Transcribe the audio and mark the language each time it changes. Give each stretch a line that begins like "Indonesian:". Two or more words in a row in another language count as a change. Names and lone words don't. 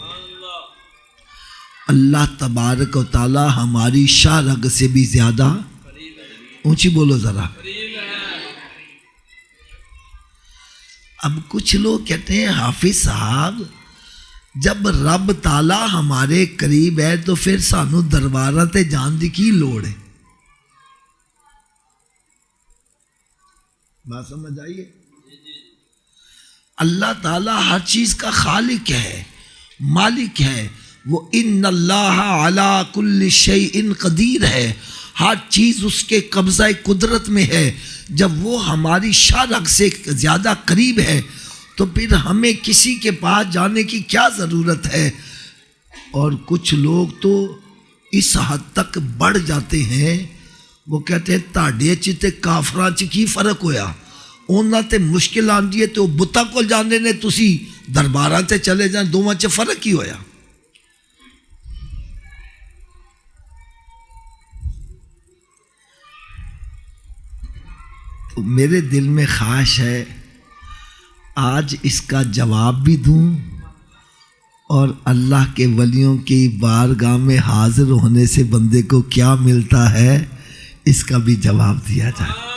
Urdu: اللہ تبارک و تعالیٰ ہماری شاہ رگ سے بھی زیادہ اونچی بولو ذرا. اب کچھ لوگ کہتے ہیں حافظ صاحب جب رب تعالیٰ ہمارے قریب ہے تو پھر
Punjabi: سانو درباراں تے جان دی کی لوڑ ہے.
Urdu: بات سمجھ آئیے. اللہ تعالیٰ ہر چیز کا خالق ہے، مالک ہے. وہ
Arabic: ان اللہ علی کل شیء قدیر
Urdu: ہے. ہر چیز اس کے قبضہ قدرت میں ہے. جب وہ ہماری شاہ رگ سے زیادہ قریب ہے تو پھر ہمیں کسی کے پاس جانے کی کیا ضرورت ہے. اور کچھ لوگ تو اس حد تک بڑھ جاتے ہیں، وہ کہتے ہیں
Punjabi: تاڑے چ تے کافراں چ کی فرق ہویا، انہاں تے مشکل آندی ہے تو بتاں کول جاندے نے، تسی درباراں تے چلے جائیں، دوواں چ فرق ہی ہویا.
Urdu: تو میرے دل میں خواہش ہے آج اس کا جواب بھی دوں اور اللہ کے ولیوں کی بارگاہ میں حاضر ہونے سے بندے کو کیا ملتا ہے اس کا بھی جواب دیا جائے.